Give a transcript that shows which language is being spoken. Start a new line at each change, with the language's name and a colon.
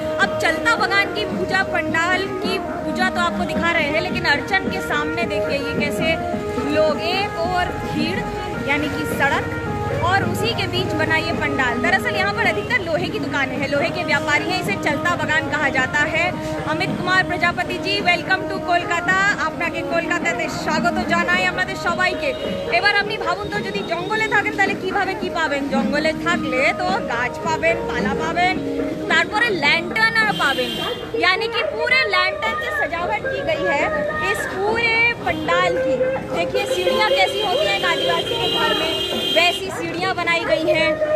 Hindi: अब चलता बगान की पूजा पंडाल की पूजा तो आपको दिखा रहे हैं, लेकिन अर्चन के सामने देखिए ये कैसे लोग, एक और भीड़ यानी कि सड़क और उसी के बीच बना ये पंडाल। दरअसल यहाँ पर अधिकतर लोहे की दुकानें हैं, लोहे के व्यापारी हैं, इसे चलता बगान कहा जाता है।
English: Amit Kumar Prajapati ji, welcome to Kolkata.
Bangla: আপনাকে কলকাতাতে স্বাগত জানাই আমাদের সবাইকে। এবার আপনি ভাবুন তো, যদি জঙ্গলে থাকেন তাহলে কিভাবে কি পাবেন? জঙ্গলে থাকলে তো গাছ পাবেন, পালা পাবেন, তারপরে ল্যান্টার্ন পাবেন,
Hindi: यानी कि पूरे लैंटर्न से सजावट की गई है इस पूरे पंडाल की। देखिए सीढ़ियाँ कैसी होती हैं आदिवासी के घर में, वैसी सीढ़ियाँ बनाई गई हैं।